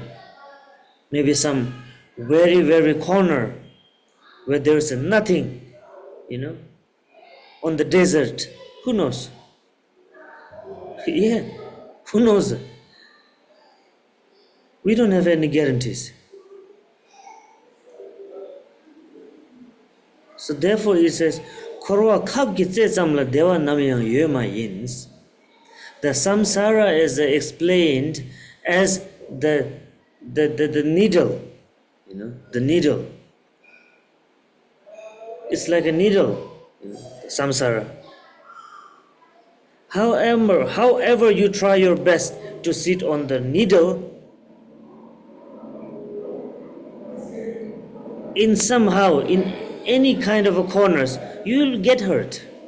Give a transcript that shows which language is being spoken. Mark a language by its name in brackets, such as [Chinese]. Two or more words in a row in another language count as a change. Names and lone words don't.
[English] Maybe some very, very corner where there is nothing, on the desert. Who knows? Yeah, who knows? We don't have any guarantees. So therefore it says, [Tibetan] འཁོར་བ་ཁབ་ཀྱི་རྩེ་མོ་ལ་བདེ་བ་ནམ་ཡང་ཡོད་མ་ཡིན. [English] The samsara is explained as the needle, the needle. It's like a needle, samsara. However you try your best to sit on the needle, in any kind of a corners, you will get hurt.